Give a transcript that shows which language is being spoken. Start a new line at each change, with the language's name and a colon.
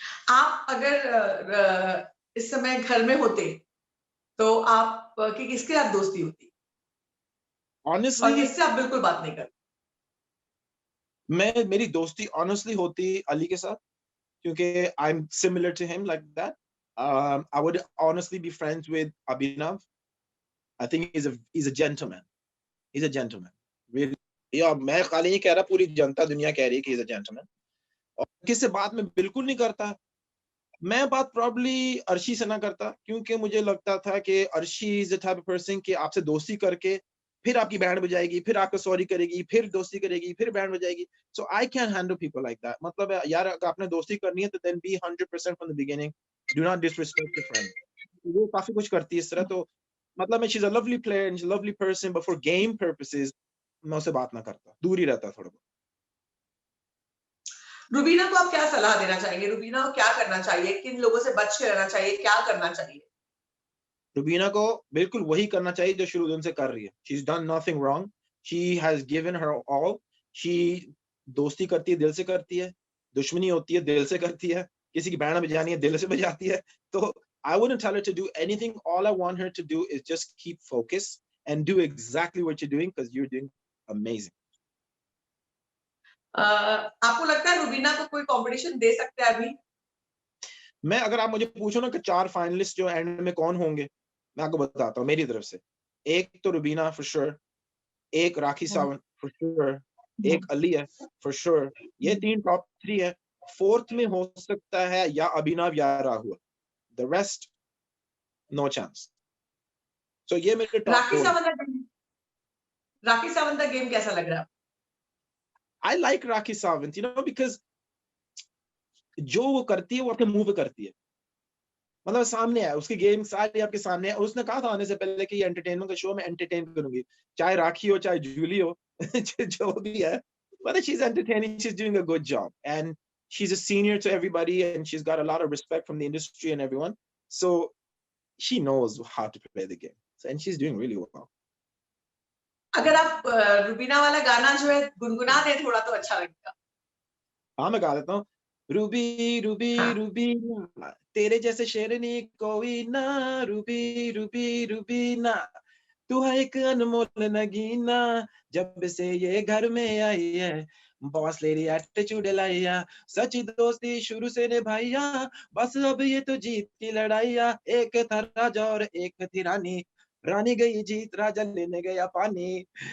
Hindi: आप अगर इस समय घर में होते तो आप की किसके साथ दोस्ती होती और
English: Honestly,
Hindi: किससे आप बिल्कुल बात नहीं करते? मेरी दोस्ती honestly होती अली के साथ, क्योंकि
English: I'm similar to him like that. I would honestly be friends with Abhinav. I think he's a gentleman. He's a gentleman. Really.
Hindi: या मैं खाली नहीं कह रहा, पूरी जनता दुनिया कह रही है कि
English: he's a gentleman.
Hindi: और किससे बात मैं बिल्कुल नहीं करता. मैं बात प्रॉब्ली अर्शी से ना करता, क्योंकि मुझे लगता था कि Arshi
English: is the type of person
Hindi: कि आपसे दोस्ती करके फिर आपकी बैंड बजाएगी, फिर आपको सॉरी करेगी, फिर दोस्ती करेगी, फिर band बजाएगी.
English: So I can handle people like that.
Hindi: मतलब यार अगर आपने दोस्ती करनी है तो
English: Then be 100% from the beginning. Do not disrespect your friend.
Hindi: वो काफी कुछ करती है इस तरह. तो मतलब मैं
English: she is a lovely player and lovely person, but for game purposes
Hindi: मैं उससे बात ना करता, दूर ही रहता थोड़ा बहुत. रुबीना को आप क्या सलाह देना चाहेंगे? रुबीना को क्या करना चाहिए? किन लोगों से बच के रहना चाहिए? क्या करना चाहिए? रुबीना को बिल्कुल वही करना चाहिए जो शुरू दिन से कर रही है.
English: She is done nothing wrong. She has given her all.
Hindi: She दोस्ती करती है दिल से करती है, दुश्मनी होती है दिल से करती है, किसी की बैंड बजानी है दिल से बजाती है.
English: तो I wouldn't tell her to do anything. All I want her to do is just keep focus and do exactly what you're doing, because you're doing amazing.
Hindi: आपको लगता है रुबीना को कोई कंपटीशन दे सकते हैं अभी? मैं अगर आप मुझे पूछो ना कि 4 फाइनलिस्ट जो एंड में कौन होंगे, मैं आपको बताता हूँ मेरी तरफ से. एक तो रुबीना
English: for sure,
Hindi: एक राखी सावंत फॉर श्योर, एक अली है फॉर श्योर, ये 3 टॉप 3 है। 4th में हो सकता है या अभिनव या Rahul,
English: The rest no chance.
Hindi: सो ये मेरे टॉप राखी 4 है। सावंत का राखी सावंत का गेम कैसा लग रहा है?
English: I like Rakhi Sawant, you know, because
Hindi: जो वो करती है वो अपने मुंह पे करती है, मतलब सामने है उसकी गेम सारी आपके सामने है। और उसने कहा था आने से पहले कि ये एंटरटेनमेंट का शो, मैं एंटरटेन करूंगी, चाहे राखी हो चाहे जूली हो जो भी है,
English: but she's entertaining, she's doing a good job, and she's a senior to everybody, and she's got a lot of respect from the industry and everyone, so she knows how to play the game, and she's doing really well.
Hindi: अगर आप रुबीना वाला गाना जो है गुनगुना दे थोड़ा तो अच्छा लगेगा। हाँ मैं गा देता हूँ। रूबी रूबी हाँ। रूबी ना, तेरे जैसे शेरनी कोई ना, रूबी रूबी रूबी ना, तू है एक अनमोल नगीना, जब से ये घर में आई है, बॉस लेडी एटीट्यूड लाइया, सच्ची दोस्ती शुरू से निभाइया, बस अब ये तो जीत की लड़ाइया, एक था राजा और एक थी रानी, रानी गई जीत राजा लेने गया पानी।